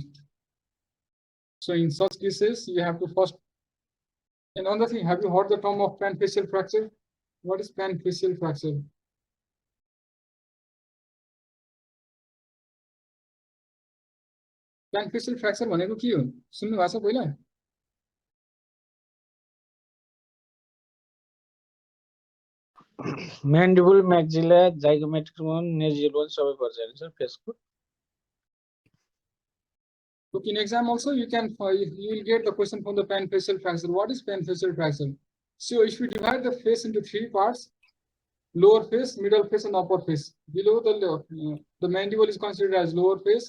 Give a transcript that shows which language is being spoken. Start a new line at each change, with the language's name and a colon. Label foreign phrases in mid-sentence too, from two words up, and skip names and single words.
English: So in such cases, you have to first. Another thing, have you heard the term of panfacial fracture? What is panfacial fracture? Panfacial fracture
Nepali: भनेको के हो? सुन्नु भएको छ पहिला?
English: mandible, maxilla, zygomatic bone, nasal bone
Nepali: सबै पर्छ हैन सर फेसको.
English: So in exam also you will get the question from the panfacial fracture. What is panfacial fracture? So if you divide the face into 3 parts, lower face, middle face, and upper face. Below the mandible is considered as lower face.